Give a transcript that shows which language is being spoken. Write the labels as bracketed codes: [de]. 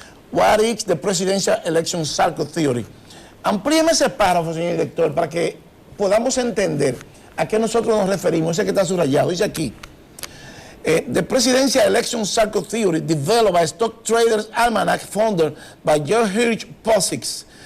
[en] What is the Presidential Election Cycle Theory? [es] Amplíeme ese párrafo, señor director, para que podamos entender a qué nosotros nos referimos. Ese que está subrayado, dice aquí. [en] The Presidential Election Cycle Theory developed by Stock Traders Almanac founded by George Posix.